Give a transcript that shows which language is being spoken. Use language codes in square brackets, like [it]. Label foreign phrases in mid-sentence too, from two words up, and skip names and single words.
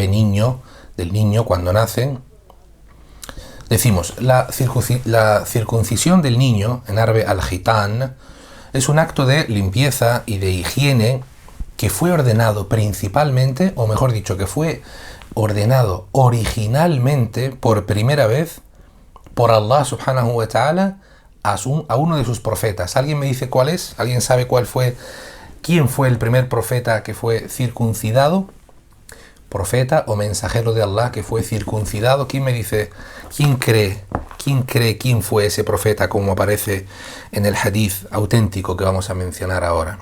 [es] niño, del niño cuando nace, decimos, la circuncisión del niño, en árabe al-gitán, es un acto de limpieza y de higiene que fue ordenado principalmente, o mejor dicho, que fue ordenado originalmente por primera vez por Allah [ar] سبحانه وتعالى [es] a uno de sus profetas. ¿Alguien me dice cuál es? ¿Alguien sabe quién fue el primer profeta que fue circuncidado? Profeta o mensajero de Allah que fue circuncidado. ¿Quién me dice? ¿Quién cree quién fue ese profeta como aparece en el hadith auténtico que vamos a mencionar ahora?